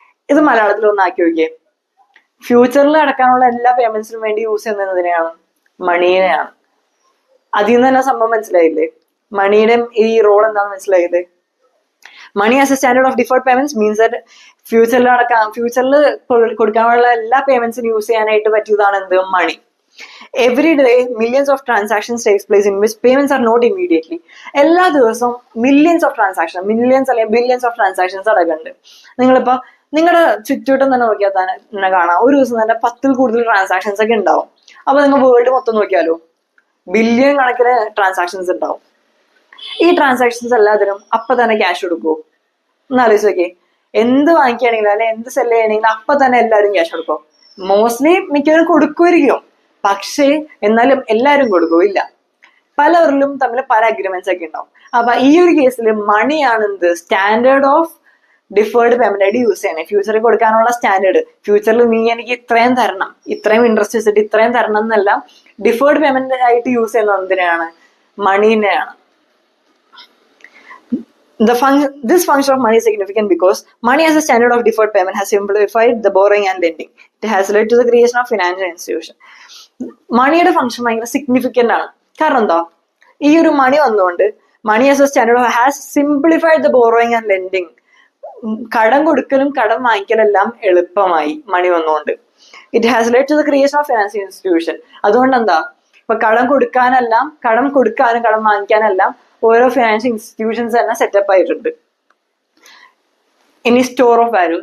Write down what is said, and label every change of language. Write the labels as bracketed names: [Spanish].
[Malayalam] ഇത് മലയാളത്തിൽ ഒന്ന് ആക്കി നോക്കിയേ. ഫ്യൂച്ചറിൽ നടക്കാനുള്ള എല്ലാ പേയ്മെന്റ്സിനും വേണ്ടി യൂസ് ചെയ്യുന്നതിനെയാണ് മണീനെയാണ്. അതിൽ നിന്ന് തന്നെ സംഭവം മനസ്സിലായില്ലേ? മണിയുടെ ഈ റോൾ എന്താണെന്ന് മനസ്സിലായില്ലേ? [English] money as a standard of deferred payments means that [Malayalam] ഫ്യൂച്ചറിൽ കൊടുക്കാനുള്ള എല്ലാ പേയ്മെന്റ്സിനും യൂസ് ചെയ്യാനായിട്ട് പറ്റിയതാണ് എന്ത്? മണി. [English] Every day millions of transactions takes place in which payments are not immediately. [Malayalam] എല്ലാ ദിവസവും മില്യൻസ് ഓഫ് ട്രാൻസാക്ഷൻ, മില്യൻസ് അല്ലെങ്കിൽ ബില്യൻസ് ഓഫ് ട്രാൻസാക്ഷൻസ് നടക്കുന്നുണ്ട്. നിങ്ങളിപ്പോ നിങ്ങളുടെ ചുറ്റുവട്ടം തന്നെ നോക്കിയാൽ തന്നെ കാണാം, ഒരു ദിവസം തന്നെ 10ൽ കൂടുതൽ ട്രാൻസാക്ഷൻസ് ഒക്കെ ഉണ്ടാവും. അപ്പൊ നിങ്ങൾ വേൾഡ് മൊത്തം നോക്കിയാലോ ബില്യൺ കണക്കിന് ട്രാൻസാക്ഷൻസ് ഉണ്ടാവും. ഈ ട്രാൻസാക്ഷൻസ് എല്ലാത്തിനും അപ്പൊ തന്നെ ക്യാഷ് കൊടുക്കുമോ? ഒന്ന് ആലോചിച്ച് നോക്കിയേ. എന്ത് വാങ്ങിക്കുകയാണെങ്കിലും അല്ലെ എന്ത് സെല് ചെയ്യണമെങ്കിലും അപ്പൊ തന്നെ എല്ലാവരും ക്യാഷ് കൊടുക്കും. മോസ്റ്റ്ലി മിക്കവരും കൊടുക്കുമായിരിക്കും, പക്ഷേ എന്നാലും എല്ലാവരും കൊടുക്കില്ല. പലവരിലും തമ്മിൽ പല അഗ്രിമെന്റ്സ് ഒക്കെ ഉണ്ടാവും. അപ്പൊ ഈ ഒരു കേസിൽ മണിയാണ് എന്ത്? സ്റ്റാൻഡേർഡ് ഓഫ് ഡിഫേർഡ് പേയ്മെന്റ് ആയിട്ട് യൂസ് ചെയ്യണേ. ഫ്യൂച്ചറിൽ കൊടുക്കാനുള്ള സ്റ്റാൻഡേർഡ്. ഫ്യൂച്ചറിൽ നീ എനിക്ക് ഇത്രയും തരണം, ഇത്രയും ഇൻട്രസ്റ്റ് വെച്ചിട്ട് ഇത്രയും തരണം എന്നെല്ലാം ഡിഫേർഡ് പേയ്മെന്റ് ആയിട്ട് യൂസ് ചെയ്യുന്നത് എന്തിനാണ്? മണീനെയാണ്. [English] This function of money is significant because money as a standard of deferred payment has simplified the borrowing and lending. It has led to the creation of financial institution. [Malayalam] മണിയുടെ function ഭയങ്കര significant ആണ്. കാരണം എന്താ? ഈ ഒരു മണി വന്നുകൊണ്ട് [English] Money as a standard has simplified the borrowing and lending. [Malayalam] കടം കൊടുക്കലും കടം വാങ്ങിക്കലെല്ലാം എളുപ്പമായി മണി വന്നുകൊണ്ട്. [English] It has led to the creation of financial institution. [Malayalam] അതുകൊണ്ട് എന്താ? ഇപ്പൊ കടം കൊടുക്കാനും കടം വാങ്ങിക്കാനെല്ലാം ഓരോ ഫിനാൻഷ്യൽ ഇൻസ്റ്റിറ്റ്യൂഷൻസ് തന്നെ സെറ്റപ്പ് ആയിട്ടുണ്ട്. ഇനി സ്റ്റോർ ഓഫ് വാല്യൂ.